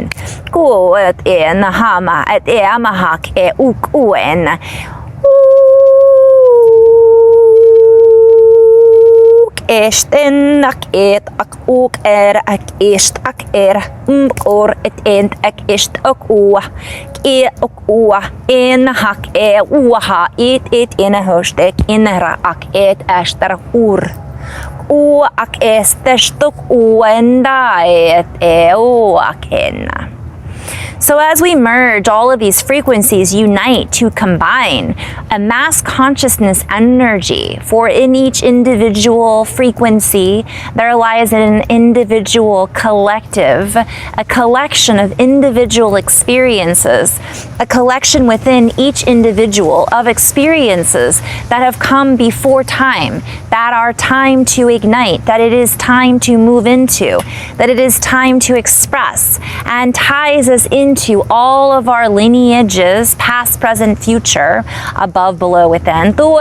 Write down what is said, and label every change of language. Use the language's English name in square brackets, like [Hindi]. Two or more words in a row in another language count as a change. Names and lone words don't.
[English] Kuet en hama et amahak e ukuen. eshten ak et ak ook ak est ak or et ent ak est ak en hak ha et in a hostek in ra ak et ester ak estestok enda et ak enna. So as we merge, all of these frequencies unite to combine a mass consciousness energy. For in each individual frequency, there lies an individual collective, a collection of individual experiences, a collection within each individual of experiences that have come before time, that are time to ignite, that it is time to move into, that it is time to express, and ties us into all of our lineages, past, present, future, above, below, within.